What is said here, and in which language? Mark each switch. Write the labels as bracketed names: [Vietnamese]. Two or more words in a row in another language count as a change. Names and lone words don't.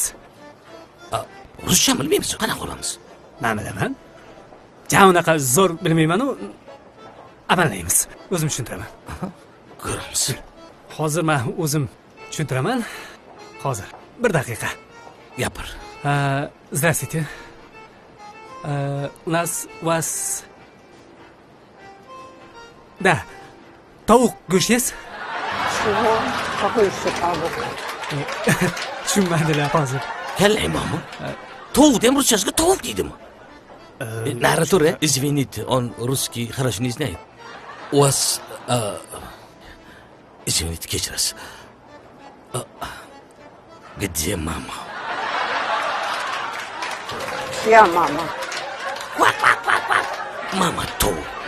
[Uzbek] Ruscha bilmaymiz, qanaqa qilamiz? Men bilaman. Ja unaqa zo'r bilmayman-u, amallaymiz. O'zim tushuntiraman. Ko'ramiz. Hozir men o'zim tushuntiraman. Hozir 1 daqiqa. Gapir. [Russian] Здравствуйте. У нас вас... Да, [Uzbek] tovuq go'sht yes? [Russian] Чего? Какой еще тавuk? [Uzbek] Tushunmadilar hozir. Kalla imomim. Tovuq ham ruschasiga tovuq deydimi? Nari tur, [Russian] извините, он русский хорошо не знает. У вас... Извините, кечирasiz. Где мама? Чья мама? Quack, quack, quack, quack. [Uzbek] Mama tovuq.